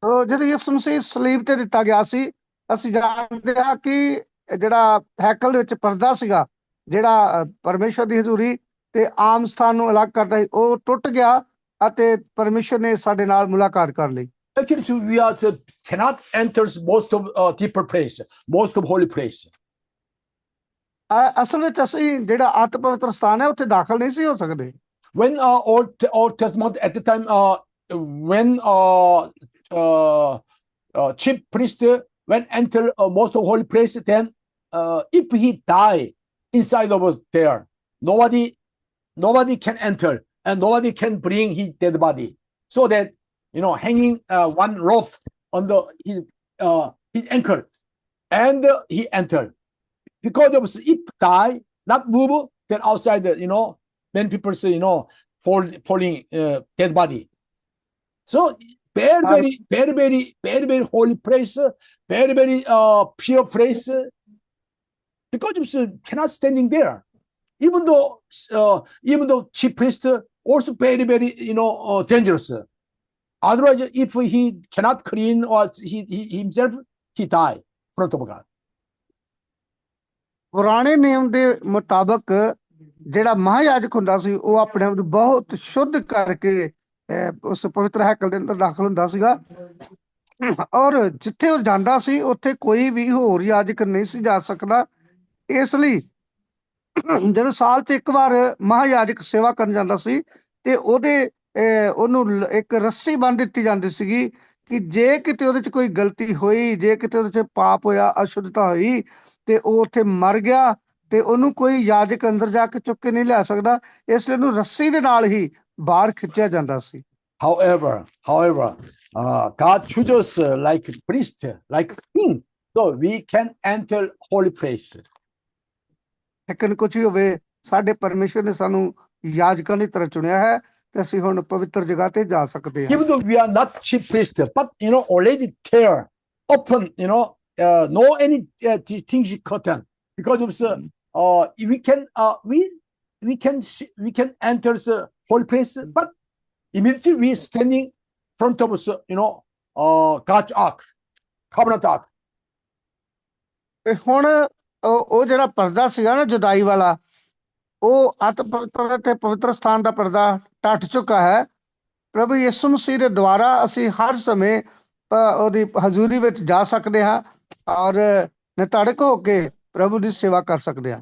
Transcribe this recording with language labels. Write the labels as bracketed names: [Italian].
[Punjabi] ਜਦੋਂ ਯਿਸੂ ਮਸੀਹ ਸਲੀਬ ਤੇ ਦਿੱਤਾ ਗਿਆ ਸੀ, ਅਸੀਂ ਜਾਣਦੇ ਹਾਂ ਕਿ ਜਿਹੜਾ ਹੈਕਲ ਵਿੱਚ ਪਰਦਾ ਸੀਗਾ, ਜਿਹੜਾ ਪਰਮੇਸ਼ਵਰ ਦੀ ਹਜ਼ੂਰੀ ਤੇ ਆਮ ਸਥਾਨ ਨੂੰ ਅਲੱਗ ਕਰਦਾ ਸੀ, ਉਹ ਟੁੱਟ ਗਿਆ ਅਤੇ ਪਰਮੇਸ਼ਵਰ ਨੇ ਸਾਡੇ ਨਾਲ ਮੁਲਾਕਾਤ ਕਰ ਲਈ। [English] Actually, we cannot enter most of deeper place, most of holy place. [Punjabi] ਅਸਲ ਵਿੱਚ ਅਸੀਂ ਜਿਹੜਾ ਅਤਿ ਪਵਿੱਤਰ ਸਥਾਨ ਹੈ ਉੱਥੇ ਦਾਖਲ ਨਹੀਂ ਸੀ ਹੋ ਸਕਦੇ। [English] When Old Testament at the time, when chief priest when enter most of holy place, then if he die inside of us there, nobody can enter and nobody can bring his dead body, so that hanging one rope on his ankle, and he entered. Because of if die, not move, then outside many people say falling dead body. So very holy place, very pure place. Because of cannot standing there, even though chief priest also very dangerous. Otherwise, if he cannot clean or he himself, he die in front of God. [Punjabi] ਪੁਰਾਣੇ ਨਿਯਮ ਦੇ ਮੁਤਾਬਕ ਜਿਹੜਾ ਮਹਾਯਾਜਕ ਹੁੰਦਾ ਸੀ, ਉਹ ਆਪਣੇ ਆਪ ਨੂੰ ਬਹੁਤ ਸ਼ੁੱਧ ਕਰਕੇ ਉਸ ਪਵਿੱਤਰ ਹੈਕਲ ਦੇ ਅੰਦਰ ਦਾਖਲ ਹੁੰਦਾ ਸੀਗਾ, ਔਰ ਜਿੱਥੇ ਉਹ ਜਾਂਦਾ ਸੀ ਉੱਥੇ ਕੋਈ ਵੀ ਹੋਰ ਯਾਜਕ ਨਹੀਂ ਸੀ ਜਾ ਸਕਦਾ। ਇਸ ਲਈ ਜਦੋਂ ਸਾਲ 'ਚ ਇੱਕ ਵਾਰ ਮਹਾਯਾਜਕ ਸੇਵਾ ਕਰਨ ਜਾਂਦਾ ਸੀ ਤੇ ਉਹਨੂੰ ਇੱਕ ਰੱਸੀ ਬੰਨ੍ਹ ਦਿੱਤੀ ਜਾਂਦੀ ਸੀਗੀ ਕਿ ਜੇ ਕਿਤੇ ਉਹਦੇ 'ਚ ਕੋਈ ਗਲਤੀ ਹੋਈ, ਜੇ ਕਿਤੇ ਉਹਦੇ 'ਚ ਪਾਪ ਹੋਇਆ, ਅਸ਼ੁੱਧਤਾ ਹੋਈ ਤੇ ਉਹ ਉੱਥੇ ਮਰ ਗਿਆ ਤੇ ਉਹਨੂੰ ਕੋਈ ਯਾਜਕ ਅੰਦਰ ਜਾ ਕੇ ਚੁੱਕ ਕੇ ਨਹੀਂ ਲਿਆ ਸਕਦਾ, ਇਸ ਲਈ ਉਹਨੂੰ ਰੱਸੀ ਦੇ ਨਾਲ ਹੀ ਬਾਹਰ ਖਿੱਚਿਆ ਜਾਂਦਾ ਸੀ। [English] However, God chooses like priest, like king, so we can enter holy place. [Punjabi] ਲੇਕਿਨ ਕੁਝ ਵੀ ਹੋਵੇ, ਸਾਡੇ ਪਰਮੇਸ਼ਵਰ ਨੇ ਸਾਨੂੰ ਯਾਜਕਾਂ ਦੀ ਤਰ੍ਹਾਂ ਚੁਣਿਆ ਹੈ ਤੇ ਅਸੀਂ ਹੁਣ ਪਵਿੱਤਰ ਜਗ੍ਹਾ ਤੇ ਜਾ ਸਕਦੇ ਹਾਂ। [English] Even though we are not chief priest, but already there, often no any distinguished curtain, because of we can enter the holy place, but immediately we standing front of us, God's ark, covenant ark. [Punjabi] ਤੇ ਹੁਣ ਉਹ ਜਿਹੜਾ ਪਰਦਾ ਸੀਗਾ ਨਾ ਜੁਦਾਈ ਵਾਲਾ, ਉਹ ਅਤਿ ਪਵਿੱਤਰ ਤੇ ਪਵਿੱਤਰ ਸਥਾਨ ਦਾ ਪਰਦਾ ਟੱਟ ਚੁੱਕਾ ਹੈ। ਪ੍ਰਭੂ ਯਿਸੂ ਮਸੀਹ ਦੇ ਦੁਆਰਾ ਅਸੀਂ ਹਰ ਸਮੇਂ ਉਹਦੀ ਹਜ਼ੂਰੀ ਵਿੱਚ ਜਾ ਸਕਦੇ ਹਾਂ ਔਰ ਨਿਤਾੜਕ ਹੋ ਕੇ ਪ੍ਰਭੂ ਦੀ ਸੇਵਾ ਕਰ ਸਕਦੇ ਹਾਂ।